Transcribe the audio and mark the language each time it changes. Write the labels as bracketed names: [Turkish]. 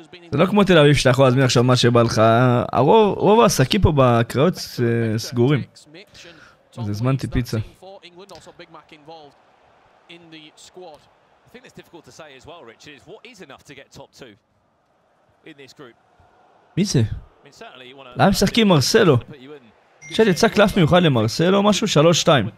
[Hebrew] זה לא כמו תל אביב שאתה יכול להזמין עכשיו מה שבא לך. רוב העסקים פה בקריות סגורים. אז הזמנתי פיצה. [English] Also Big Mac involved in the squad. I think it's difficult to say as well, Rich, is what is enough to get top 2 in this group. [Hebrew] מי זה? למה משחקים מרסלו? שאת יצא קלף מיוחד למרסלו, משהו 3-2.